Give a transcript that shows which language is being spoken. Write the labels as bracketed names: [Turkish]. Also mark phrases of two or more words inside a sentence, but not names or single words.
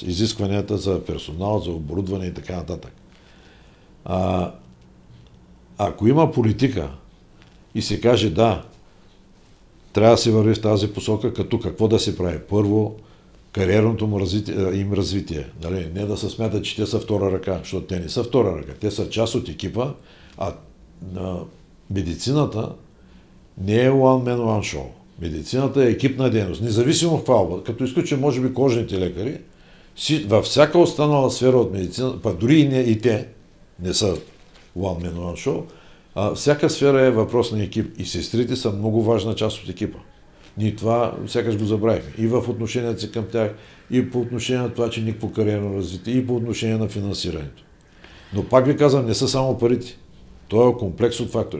[Bulgarian] изискванията за персонал, за оборудване и така нататък. Ако има политика и се каже да, трябва да се върви в тази посока, като какво да се прави? Първо, кариерното им развитие. Нали? Не да се смятат, че те са втора ръка, защото те не са втора ръка. Те са част от екипа, а медицината не е [English] one man, one show. [Bulgarian] Медицината е екипна дейност. Независимо в това, като изключим, може би, кожните лекари, във всяка останала сфера от медицина, па дори и те не са [English] one man, one show, [Bulgarian] всяка сфера е въпрос на екип и сестрите са много важна част от екипа. Ние това сякаш го забравихме. И в отношението си към тях, и по отношение на това, че никакво кариерно развитие, и по отношение на финансирането. Но пак ви казвам, не са само парите. Това е комплекс от фактори.